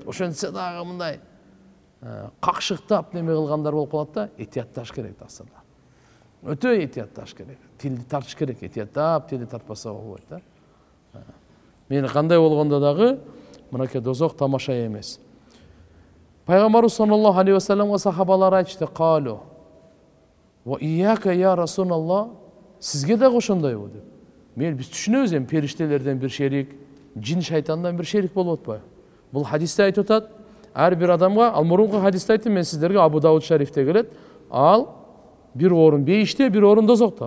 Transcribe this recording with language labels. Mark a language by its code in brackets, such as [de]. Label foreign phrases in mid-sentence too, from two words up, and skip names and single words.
[ky] Ошентсе дагы мындай какшыктап неме кылгандар болуп калат да, этиятташ керек асында. Өтө этиятташ керек. Тилди тартыш керек, этияттап тилди тартпаса болбойт да. Мени кандай болгондо дагы мынакей дозок тамаша эмес. Пайгамбарыбыз [ar] صلى الله عليه وسلم [ky] сахабалар айтышты: [ar] "قالوا وإياك يا رسول الله, [ky] сизге дагы ошондойбу?" деп. Мен биз түшүнөбүз, эми периштелерден бир шерик, жин шайтандан бир шерик болуп атпайбы? Бул хадисте айтып атат. Ар бир адамга, ал мурунку хадисте айттым мен сиздерге, Абу Дауд шарифте келет. Ал бир орун бейиште, бир орун дозокто.